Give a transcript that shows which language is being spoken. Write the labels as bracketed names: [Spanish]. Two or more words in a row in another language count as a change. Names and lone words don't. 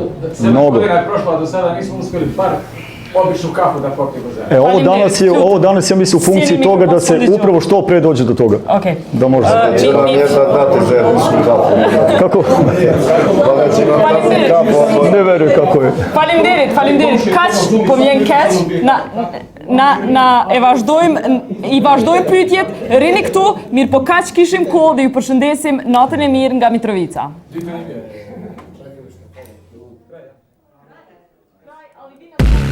[Serbian] 7 godina je prošlo, do sada nismo uspjeli par običnu kafu da popijemo zajedno. Ovo danas ja mislim u funkciji toga da se upravo što pre dođe do toga. Da može. Kako? Ne verujem kako je. [Albanian] Faleminderit. Kaq po vjen keq i vazhdojmë pyetjet, rini këtu, mirë po kaq kishim kohë dhe ju përshëndesim natën e mirë nga Mitrovica.